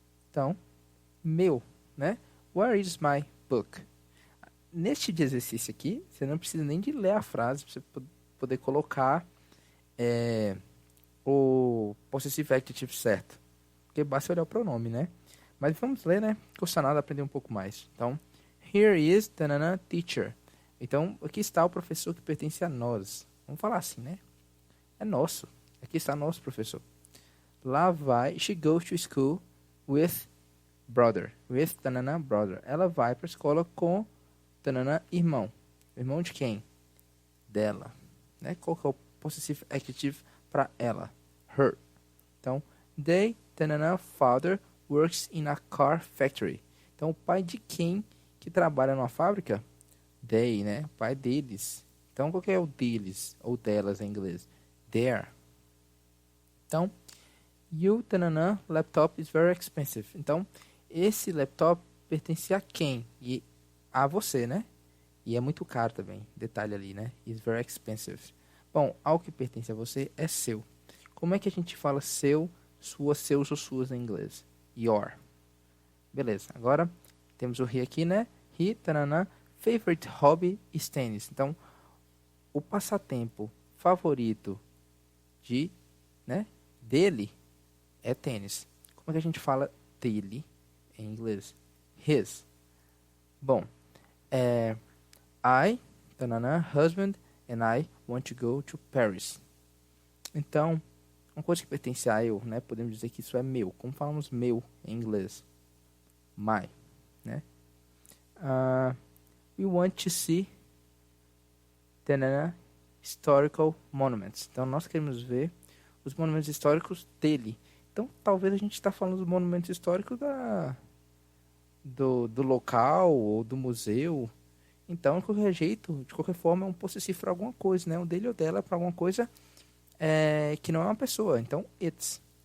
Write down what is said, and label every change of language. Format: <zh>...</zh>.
<pt>Então, meu, né?</pt> <en>Where is my book?</en> <pt>Neste exercício aqui, você não precisa nem de ler a frase para você poder colocar o possessive adjective certo. Porque basta olhar o pronome, né? Mas vamos ler, né? Custa nada aprender um pouco mais. Então,</pt> <en>here is tanana teacher.</en> <pt>Então, aqui está o professor que pertence a nós. Vamos falar assim, né? É nosso. Aqui está nosso professor. Lá vai,</pt> <en>she goes to school with brother. With tanana brother.</en> <pt>Ela vai para a escola com tanana irmão. Irmão de quem? Dela. Né? Qual que é o possessive adjective para ela?</pt> <en>Her.</en> <pt>Então,</pt> <en>they, tanana, father, works in a car factory.</en> <pt>Então, o pai de quem que trabalha numa fábrica? They, né? O pai deles. Então, qual que é o deles? Ou delas em inglês?</pt> <en>Their.</en> <pt>Então,</pt> <en>you, tanana, laptop is very expensive.</en> <pt>Então, esse laptop pertence a quem? E a você, né? E é muito caro também. Detalhe ali, né?</pt> <en>Is very expensive.</en> <pt>Bom, algo que pertence a você é seu. Como é que a gente fala seu, sua, seus ou suas em inglês? your. Beleza, agora temos o he aqui, né?</pt> <en>He, tanana, favorite hobby is tênis.</en> <pt>Então, o passatempo favorito dele é tênis. Como é que a gente fala dele em inglês?</pt> <en>His.</en> <pt>Bom,</pt> <en>I, tanana, husband, and I want to go to Paris.</en> <pt>Então, uma coisa que pertence a eu, né? Podemos dizer que isso é meu. Como falamos meu em inglês?</pt> <en>My, né? We want to see tanana, historical monuments.</en> <pt>Então, nós queremos ver os monumentos históricos dele. Então, talvez a gente está falando dos monumentos históricos do local ou do museu. Então, de qualquer jeito, de qualquer forma, é um possessivo para alguma coisa, né? Um dele ou dela para alguma coisa que não é uma pessoa. Então, it's.</pt>